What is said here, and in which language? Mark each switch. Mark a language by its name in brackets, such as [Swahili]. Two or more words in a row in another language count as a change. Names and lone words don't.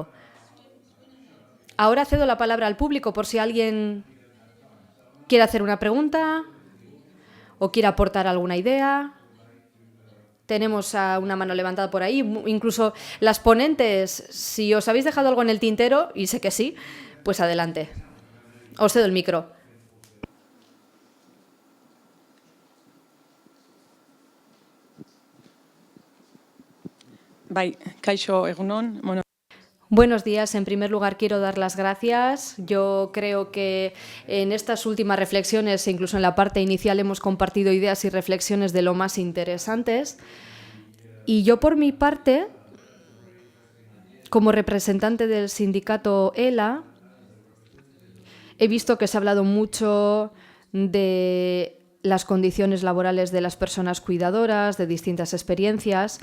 [Spanish] Ahora cedo la palabra al público por si alguien quiere hacer una pregunta o quiere aportar alguna idea. Tenemos a una mano levantada por ahí. Incluso las ponentes, si os habéis dejado algo en el tintero, y sé que sí, pues adelante. Os cedo el micro. [Basque] Bai, kaixo egunon. Bueno. [Spanish] Buenos días. En primer lugar, quiero dar las gracias. Yo creo que en estas últimas reflexiones, incluso en la parte inicial, hemos compartido ideas y reflexiones de lo más interesantes. Y yo, por mi parte, como representante del sindicato ELA, he visto que se ha hablado mucho de las condiciones laborales de las personas cuidadoras, de distintas experiencias.